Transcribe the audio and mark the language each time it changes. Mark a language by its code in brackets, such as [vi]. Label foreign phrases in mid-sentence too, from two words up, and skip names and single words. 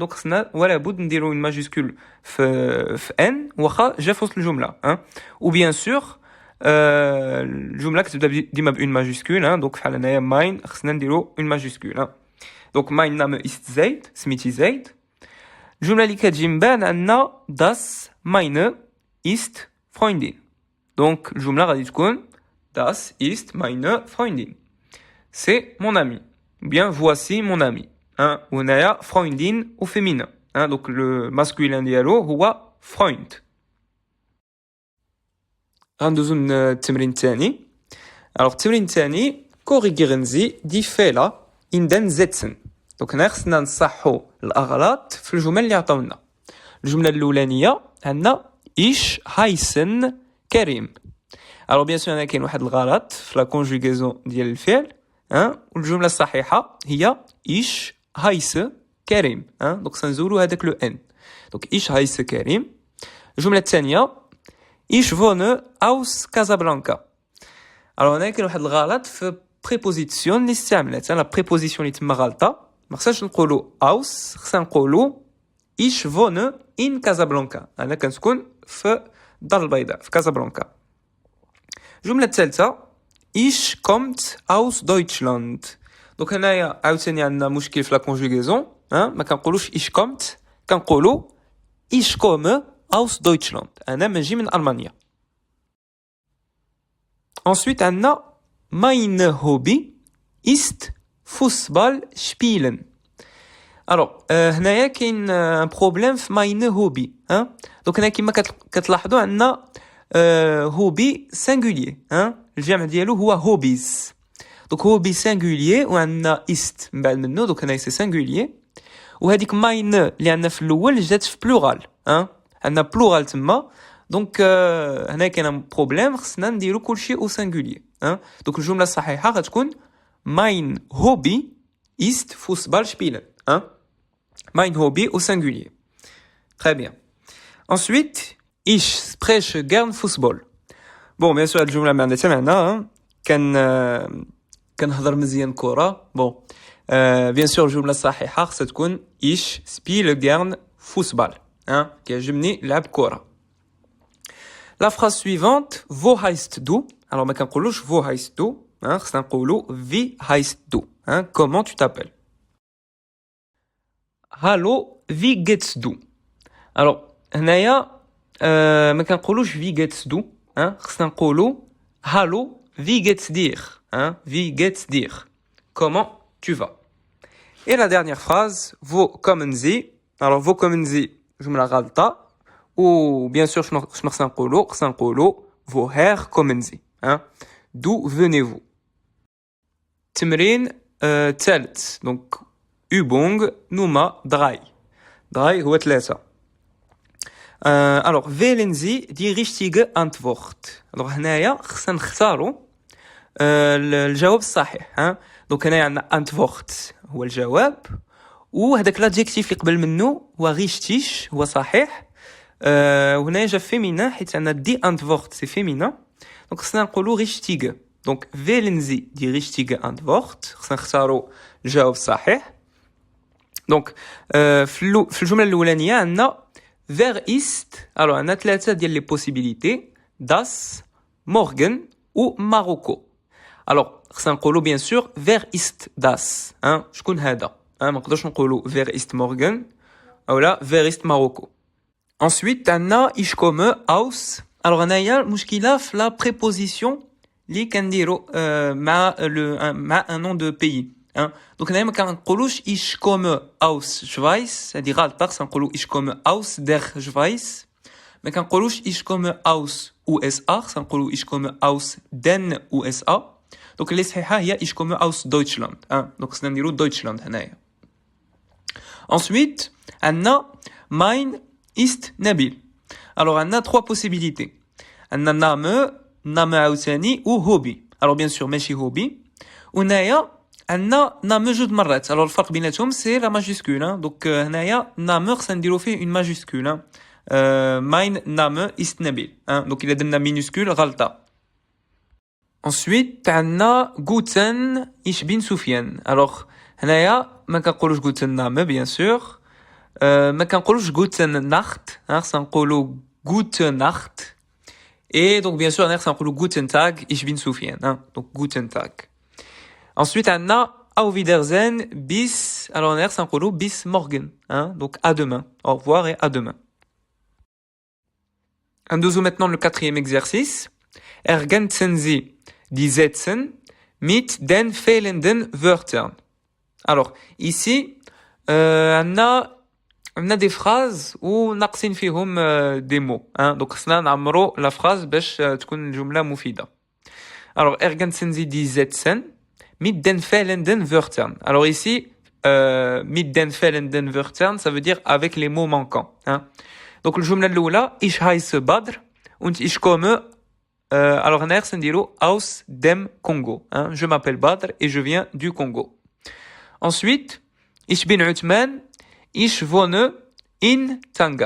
[ar] دونك خصنا ولا بد نديرو [fr] une majuscule [ar] في ان واخا جا في وسط الجملة. و [fr] bien sûr [ar] الجملة كتبدا ديما بأون ماجيسكول. دونك بحال هنايا ماين خصنا نديرو [fr] une majuscule. [ar] دونك [de] mein Name ist [ar] زايد سميتي زايد. الجملة اللي كتجي من بعد عندنا [de] das meine ist Freundin. [ar] دونك الجملة غادي تكون [de] das ist meine Freundin. [fr] C'est mon ami. Bien voici mon ami. [ar] وهنايا Freundin [fr] au féminin. [ar] دونك [fr] le masculin [ar] ديالو هو Freund. غندوزو للتمرين الثاني. [de] Alors [ar] التمرين الثاني [de] korrigieren Sie die Fehler in den Sätzen. [ar] دونك هنا خصنا نصحو الأغلاط في الجمل اللي عطاونا. الجملة الأولانية عندنا [de] ich heißen Karim. [fr] Alors bien sûr [ar] هنا كاين واحد الغلط في [fr] la conjugaison [ar] ديال الفعل. والجملة الصحيحة هي [de] ich heiße Karim. [ar] دونك سنزولو هذاك لو ان. دونك [de] ich heiße Karim. [ar] الجملة الثانية [de] ich wohne aus Casablanca. [ar] Alors هنا كاين واحد الغلط في بريبوزيسيون اللي استعملت. [fr] la préposition [ar] اللي تما غلطة. ما خصناش نقولوا اوس، خصنا نقولوا [de] ich wohne in Casablanca. [ar] انا كنسكن في الدار البيضاء في كازابلانكا. الجمله الثالثه [de] ich kommt aus Deutschland. [ar] دونك هنايا عاوتاني عندنا مشكل في [fr] la conjugaison. [ar] ما كنقولوش [de] ich kommt [ar] كنقولوا [de] ich komme aus Deutschland. [ar] أنا ماجي من ألمانيا. [de] Ensuite عندنا mein Hobby ist Fußball spielen. [ar] Alors هنايا كاين بروبليم في [de] mein Hobby. [ar] دونك هنا كما كتلاحظوا عندنا hobby singulier. الجمع ديالو هو hobbies. دونك hobby singulier وعندنا ist من بعد منه. دونك هنا سي singulier. وهذيك ماين اللي عندنا في الاول جات في بلورال. عندنا بلورال تما. دونك هنا كاين بروبليم خصنا نديرو كلشي [fr] au singulier. [ar] دونك الجمله الصحيحه غتكون [de] mein Hobby ist Fußball spielen. Mein Hobby [fr] au singulier. Très bien. Ensuite, [de] ich spreche gern Fußball. [fr] Bon, bien sûr [ar] الجمله ما عندها حتى معنى. كنهضر مزيان كره. [fr] Bon. Bien sûr [ar] الجمله الصحيحه خصها تكون [de] ich spiele gern Fußball. [ar] كيعجبني لعب كره. [fr] La phrase suivante, [de] wo heißt du? [ar] Alors ما كنقولوش [de] wo heißt du. [ar] خصنا نقولوا [de] wie heißt du. [fr] Comment tu t'appelles? [de] Hallo, wie geht's du? [ar] Alors هنايا ما كنقولوش [de] wie geht's du. [ar] خصنا نقولوا [de] hallo, wie geht's dir? Wie geht's dir? [fr] Comment tu vas? Et la dernière phrase, [de] wo kommen Sie? Alors wo kommen Sie? [ar] جملة غلطة. [fr] Ou bien sûr [ar] شنو خصنا نقولوا [de] woher kommen Sie? [fr] D'où venez-vous? [ar] تمرين ثالث. [de] Donc Übung Nummer 3. 3 هو 3. Alors wählen Sie die richtige Antwort. [ar] Alors هنايا خصنا نختاروا الجواب الصحيح. دونك هنايا عندنا Antwort هو الجواب وهذاك l'adjectif اللي قبل منه هو richtig هو صحيح. وهنايا جا féminin حيت عندنا [de] die Antwort [ar] سي féminin. دونك خصنا نقولوا richtige. دونك [de] wählen Sie die richtige Antwort. [ar] خصنا نختاروا الجواب الصحيح. دونك في الجمله الاولانيه عندنا [de] wer ist. [ar] alors عندنا ثلاثه ديال لي possibilités [de] das morgen [ar] ou Marokko. alors خصنا نقولوا [fr] bien sûr [de] wer ist das. [ar] شكون هذا. ما نقدرش نقولوا [de] wer ist morgen [ar] اولا [de] wer ist Marokko. ensuite عندنا ich komme aus. [ar] alors هنايا المشكله في لا préposition اللي كنديروا مع [fr] un nom de pays. [ar] دونك هنايا ما كنقولوش [de] ich komme aus Schweiz. [ar] هذه غلطه. خصنا نقولوا [de] ich komme aus der Schweiz. [ar] ما كنقولوش [de] ich komme aus USA. [ar] خصنا نقولوا [de] ich komme aus den USA. [ar] دونك اللي صحيحه هي [de] ich komme aus Deutschland. [ar] دونك خصنا نديروا Deutschland هنايا. ensuite عندنا [de] mein ist Nabil. [fr] alors عندنا trois possibilités. [ar] عندنا نام عاوتاني و هوبي. [fr] alors bien sûr [ar] ماشي هوبي. وهنايا عندنا نام جوج مرات. alors الفرق بيناتهم [fr] c'est la majuscule. [ar] دونك هنايا نام خصنا نديرو فيه [fr] une majuscule. [de] mein Name ist Nabil. [ar] دونك الا درنا مينوسكول غلطه. [de] ensuite عندنا guten ich bin Soufiane. [ar] alors هنايا ما كنقولوش [de] guten Name [fr] bien sûr. [ar] ما كنقولوش [de] guten Nacht. [ar] خصنا نقولوا [de] gute Nacht. [fr] et donc bien sûr [ar] هنا خصنا نقولوا [de] guten Tag ich bin Soufiane. donc guten Tag. ensuite عندنا auf Wiedersehen bis. [ar] alors هنا خصنا نقولوا [de] bis morgen. [fr] donc à demain. au revoir et à demain. Nous maintenant le quatrième exercice. [de] Ergänzen Sie die Sätze mit den fehlenden Wörtern. [fr] Alors, ici, on a des phrases où [ar] ناقصين فيهم [fr] des mots. Donc, [ar] خصنا نعمرو [fr] la phrase [ar] باش تكون الجملة مفيدة. [fr] Alors, [de] ergänzen Sie die Sätze mit den fehlenden Wörtern. [fr] Alors ici, [de] mit den fehlenden Wörtern, [fr] ça veut dire avec les mots manquants. [de] Donc [ar] الجملة الأولى [de] ich heiße Badr und ich komme alors [ar] هنا خصنا نديرو [de] aus dem Congo. [fr] Je m'appelle Badr et je viens du Congo. [de] ensuite ich bin Uthman ich wohne in Tanga.